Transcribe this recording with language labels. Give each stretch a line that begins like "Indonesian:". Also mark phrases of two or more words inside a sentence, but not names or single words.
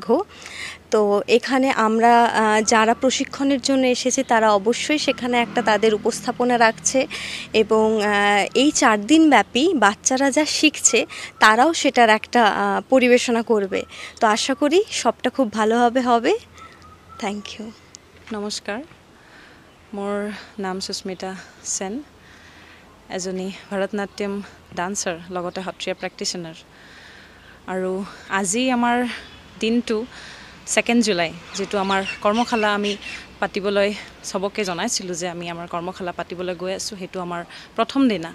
Bangla: তো এখানে আমরা যারা প্রশিক্ষণের জন্য এসেছি তারা অবশ্যই সেখানে একটা তাদের উপস্থাপনা রাখছে এবং এই 4 দিন ব্যাপী বাচ্চারা যা শিখছে তারাও সেটার একটা পরিবেশনা করবে। তো আশা করি সবটা খুব ভালোভাবে হবে।
English: thank you.
Assamese: নমস্কাৰ, মোৰ নাম সুস্মিতা সেন, এজনী ভাৰতনাট্যম ডান্সাৰ, লগতে সত্ৰীয়া প্ৰেক্টিশ্যনাৰ। আৰু আজি আমাৰ দিনটো 2 জুলাই, যিটো আমাৰ কৰ্মশালা আমি পাতিবলৈ চবকে জনাইছিলোঁ যে আমি আমাৰ কৰ্মশালা পাতিবলৈ গৈ আছোঁ, সেইটো আমাৰ প্ৰথম দিনা।